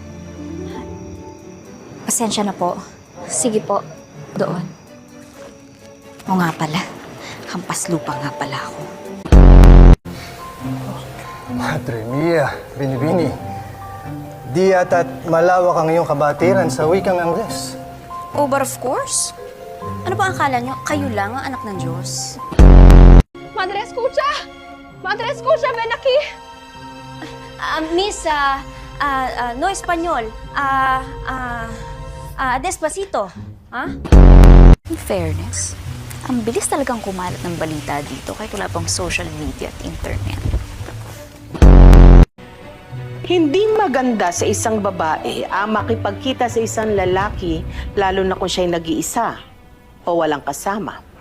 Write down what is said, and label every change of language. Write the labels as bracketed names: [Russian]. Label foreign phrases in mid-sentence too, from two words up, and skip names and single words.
[Filipino] Pasensya na po. Sige po, doon. O nga pala, hampas lupa nga pala ako. [Spanish] Madre mia, Binibini. [Filipino] Di yata't malawak ang iyong kabatiran sa wikang Angles. [English] Oh, but of course. [Filipino] Ano ba ang akala nyo? Kayo lang ang anak ng Diyos. [Spanish] Madre, escucha! Madre, escucha, ven aquí! Miss, no español. Despacito. Ha? [English] In fairness, [Filipino] ang bilis talagang kumalat ng balita dito kahit wala pang [English] social media [Filipino] at internet. Hindi maganda sa isang babae ang makipagkita sa isang lalaki, lalo na kung siya'y nag-iisa o walang kasama.